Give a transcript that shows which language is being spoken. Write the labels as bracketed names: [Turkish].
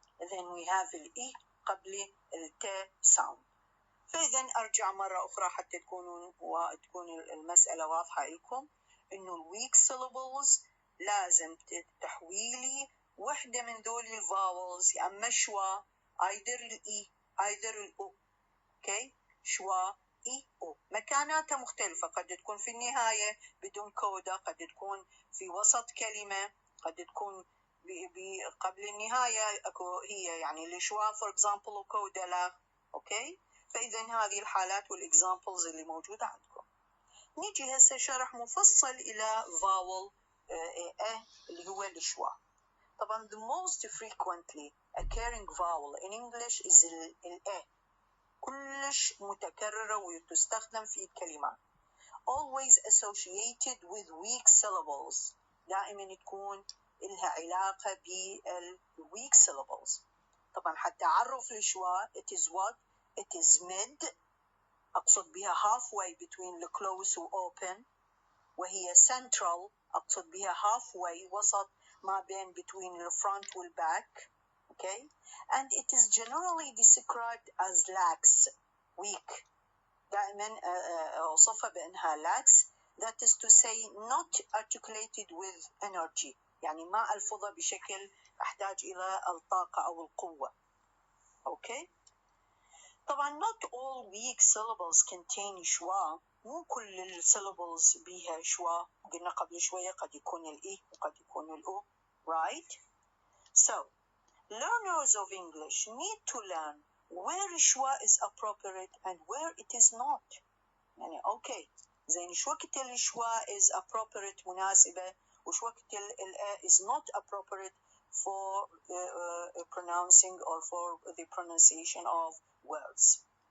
[Arabic] Then we have الإي قبل الت sound. فإذا أرجع مرة أخرى حتى تكون المسألة واضحة لكم إنه weak syllables لازم تحويلي وحدة من دول الفاولز، يا أما شوا either الإي either الأو. okay، شوا إي أو مكاناتها مختلفة، قد تكون في النهاية بدون كودا، قد تكون في وسط كلمة، قد تكون قبل النهاية هي يعني الشوا [English] for example [Arabic] وكودا لا. okay، فإذا هذه الحالات والإكزامبلز اللي موجودة عندكم. نيجي هسه شرح مفصل إلى vowel اللي هو الشوا. [English] طبعا the most frequently occurring vowel in English is الأ، [Arabic] كلش متكررة وتستخدم في الكلمات. [English] always associated with weak syllables، [Arabic] دائما تكون لها علاقة بالweak syllables. طبعا حتى أعرف الشوا [English] it is what? It is mid، [Arabic] أقصد بها [English] halfway between the close و open، [Arabic] وهي [English] central أقصد بها halfway [Arabic] وسط ما بين [English] between the front وال back. okay، and it is generally described as lax, weak. [Arabic] دائما أوصفها بأنها lax، [English] that is to say not articulated with energy، [Arabic] يعني ما ألفظها بشكل أحتاج إلى الطاقة أو القوة. [English] Okay. طبعا not all weak syllables contain schwa. [Arabic] مو كل الsyllables بيها schwa. قلنا قبل شوية قد يكون الإي وقد يكون الأو. [English] Right? So, learners of English need to learn where schwa is appropriate and where it is not. [Arabic] يعني [English] okay. [Arabic] زين شو وقت الشوا [English] is appropriate [Arabic] مناسبة وشو وقت [English] is not appropriate for pronouncing or for the pronunciation of words.